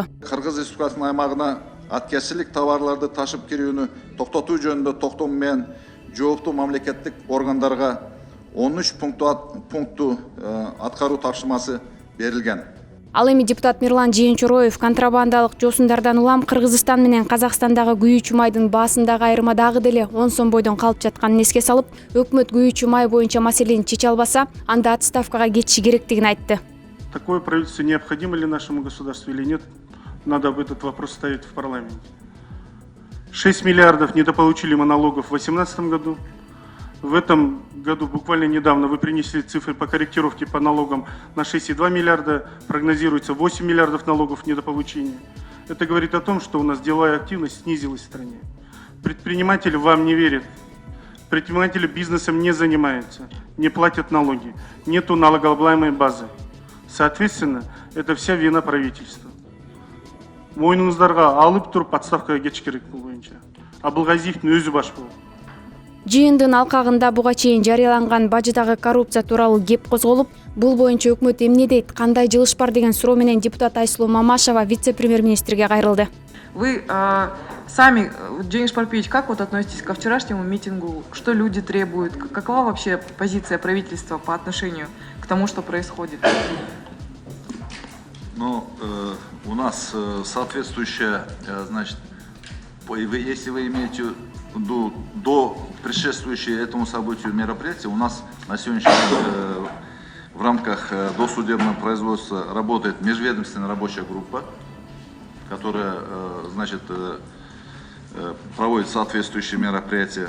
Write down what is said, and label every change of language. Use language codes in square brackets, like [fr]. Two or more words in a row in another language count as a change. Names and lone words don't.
[ky] Кыргыз Республикасынын аймагына аткезчилик товарларды ташып кирүүнү токтотуу жөнүндө токтом менен жооптуу мамлекеттик органдарга 13 пункту аткаруу тапшырмасы берилген. Ал эми депутат Мирлан Жыйынчороев контрабандалык жосундардан улам Кыргызстан менен Казакстандагы күйүүчү майдын баасындагы айырма дагы деле 10 сом бойдон калып жатканын эске салып, өкмөт күйүүчү май боюнча маселени чече албаса, анда отставкага кетиши керектигин айтты. [ru] Такое правительство необходимо ли нашему государству или нет? Надо об этот вопрос ставить в парламенте. 6 миллиардов недополучили мы налогов в 2018 году. В этом году буквально недавно вы принесли цифры по корректировке по налогам на 6,2 миллиарда, прогнозируется 8 миллиардов налогов недополучения. Это говорит о том, что у нас деловая активность снизилась в стране. Предприниматели вам не верят, предприниматели бизнесом не занимаются, не платят налоги, нету налогооблагаемой базы. Соответственно, это вся вина правительства. [ky] Мойнуңуздарға алып туруп отставкага кетиш керек бул боюнча. Абылгазиевдин өзү баш болот. Жыйындын алкагында буга чейин жарыяланган бажыдагы коррупция тууралуу кеп козголуп, бул боюнча өкмөт эмне дейт, кандай жылыш бар деген суроо менен депутат Айсулуу Мамашева вице-премьер-министрге кайрылды. [ru] Вы сами, Денис Парпиевич, как вот относитесь ко вчерашнему митингу? Что люди требуют? Какова вообще позиция правительства по отношению к тому, что происходит? Ну, у нас соответствующая, значит, если вы имеете в виду до предшествующее этому событию мероприятия, у нас на сегодняшний день в рамках досудебного производства работает межведомственная рабочая группа, которая, значит, проводит соответствующие мероприятия.